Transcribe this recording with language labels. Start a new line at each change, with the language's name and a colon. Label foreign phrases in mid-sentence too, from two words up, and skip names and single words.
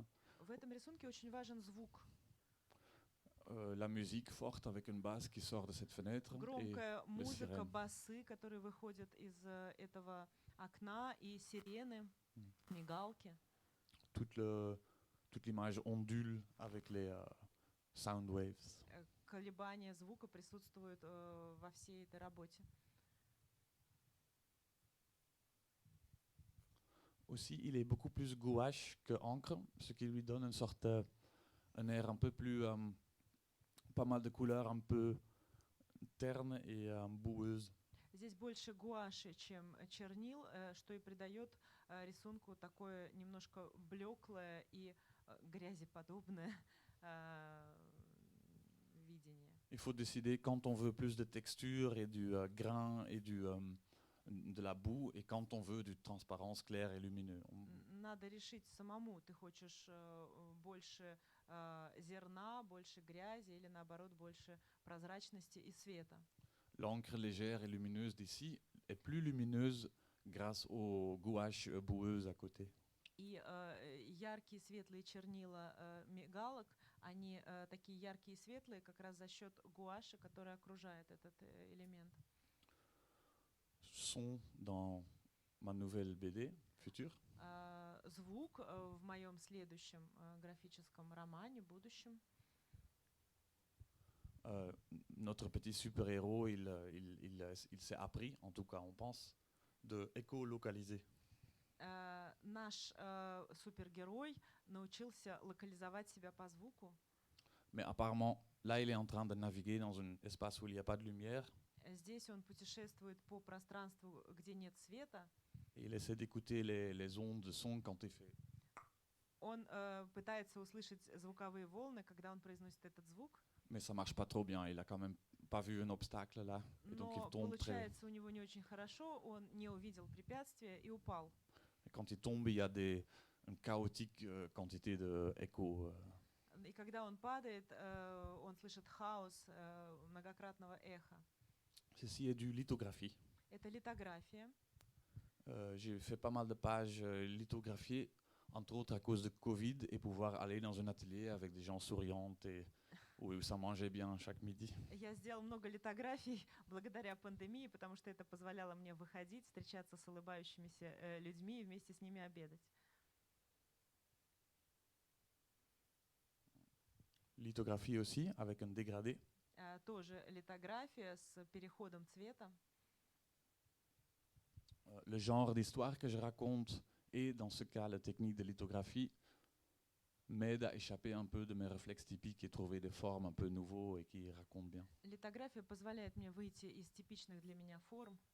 Russian: В этом рисунке очень важен звук.
French: La musique forte avec une basse qui sort de cette fenêtre.
Russian: Громкая музыка, сирен. басы, которые выходят из этого окна, и сирены, мигалки.
French: Toute l'image ondule avec les
English: sound waves.
Russian: Колебания звука присутствуют во всей этой работе.
French: Aussi, il est beaucoup plus gouache que encre, ce qui lui donne une sorte, un air un peu plus, pas mal de couleurs, un peu terne et boueuse.
Russian: Здесь больше гуаши, чем чернил, что и придает рисунку такое немножко блеклое и грязеподобное видение.
French: Il faut décider quand on veut plus de texture et du grain et de la boue, et quand on veut du transparence clair et lumineux.
Russian: Надо решить самому, ты хочешь больше зерна, больше грязи или наоборот больше прозрачности и света.
French: L'encre légère et lumineuse d'ici est plus lumineuse grâce aux gouaches boueuses à côté.
Russian: И яркие светлые чернила мигалок, они такие яркие и светлые как раз за счет гуаши, которая окружает этот элемент.
French: Son dans ma nouvelle BD future.
Russian: Звук в моем следующем графическом романе, будущем.
French: Notre petit super-héros, il s'est appris, en tout cas on pense, de écolocaliser.
Russian: Наш супергерой научился локализовать себя по звуку.
French: Mais apparemment, là, il est en train de naviguer dans un espace où il n'y a pas de lumière.
Russian: Здесь он путешествует по пространству, где нет света.
French: Et il essaie d'écouter les ondes de son quand il fait.
Russian: Он пытается услышать звуковые волны, когда он произносит этот звук.
French: Mais ça marche pas trop bien. Il a quand même pas vu un obstacle là. Et donc il
Russian: Но
French: tombe très.
Russian: получается у него не очень хорошо, он не увидел препятствия и упал.
French: Et quand il tombe, il y a une chaotique quantité d'écho.
Russian: И когда он падает, он слышит хаос многократного эха.
French: Ceci est du lithographie.
Russian: Это литография.
French: J'ai fait pas mal de pages lithographiées, entre autres à cause de Covid, et pouvoir aller dans un atelier avec des gens souriantes et où ça mangeait bien chaque midi.
Russian: Я сделал много литографий благодаря пандемии, потому что это позволяло мне выходить, встречаться с улыбающимися людьми и вместе с ними обедать.
French: Lithographie aussi, avec un dégradé.
Russian: Тоже литография с переходом цвета.
French: Le genre d'histoire que je raconte et dans ce cas la technique de lithographie m'aide à échapper un peu de mes réflexes typiques et trouver des formes un peu nouveaux et qui racontent bien.
Russian: Литография позволяет мне выйти из типичных для меня форм.